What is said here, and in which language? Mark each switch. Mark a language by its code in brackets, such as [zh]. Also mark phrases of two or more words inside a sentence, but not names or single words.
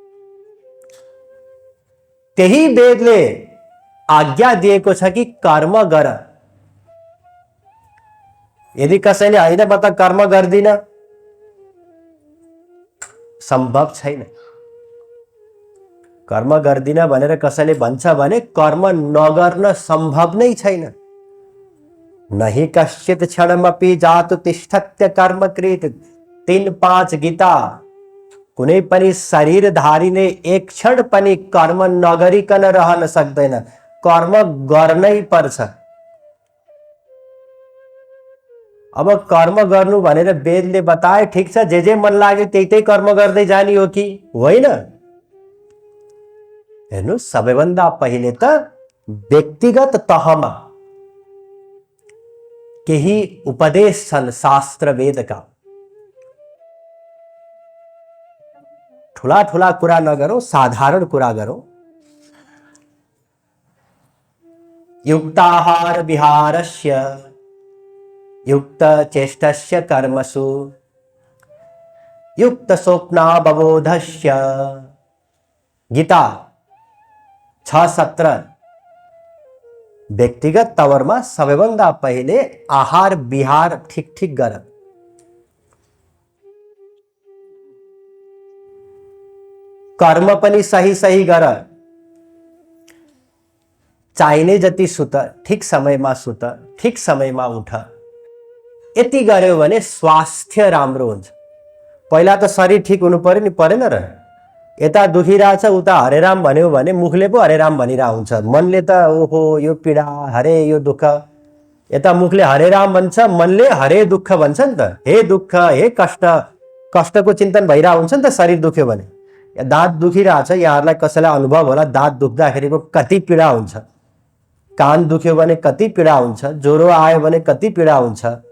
[ne] त्यही वेदले आज्ञा दिएको छ कि कर्म गर। यदि कसैले होइन म त कर्म गर्दिन संभव छैन। कर्म गर्दिन भनेर कसैले भन्छ भने कर्म नगर्न सम्भव नै छैन। [sa] नहि कश्चित क्षणमपि जातु तिष्ठत्य कर्मकृत 3-5 गीता। [ne] कुनै पनि शरीरधारीले एक क्षण पनि कर्म नगरिकन रहन सक्दैन, कर्म गर्नै पर्छ। अब कर्म गर्नु भनेर वेदले बताए, ठिक छ, जे मन लाग्यो त्यही कर्म गर्दै जाने हो कि होइन? हेर्नु, सबैभन्दा पहिले त व्यक्तिगत तहमा केही उपदेश छन् शास्त्र वेदका। ठुला ठुला कुरा नगरौं, साधारण कुरा गरौं। [sa] युक्ताहार विहारस्य युक्त चेष्टस्य कर्मसु युक्त स्वप्नावबोधस्य। [ne] गीता 6:17। व्यक्तिगत तवरमा सबैभन्दा पहिले आहार विहार ठिक ठिक गर। कर्म पनि सही सही गर। चाहिने जति सुत, ठिक समयमा सुत, ठिक समयमा उठ। यति गर्यो भने स्वास्थ्य राम्रो हुन्छ। पहिला त शरीर ठिक हुनु पर्यो नि, परेन र? यता दुखिरहेछ उता हरे राम भन्यो भने मुखले पो हरे राम भनिरहेको हुन्छ, मनले त ओहो यो पीडा, हरे यो दुःख। यता मुखले हरे राम भन्छ, मनले हरे दुःख भन्छ नि त। हे दुःख, हे कष्ट, कष्टको चिन्तन भइरहेको हुन्छ नि त शरीर दुख्यो भने। दाँत दुखिरहेछ, यहाँहरूलाई कसैलाई अनुभव होला दाँत दुख्दाखेरिको कति पीडा हुन्छ। कान दुख्यो भने कति पीडा हुन्छ, ज्वरो आयो भने कति पीडा हुन्छ।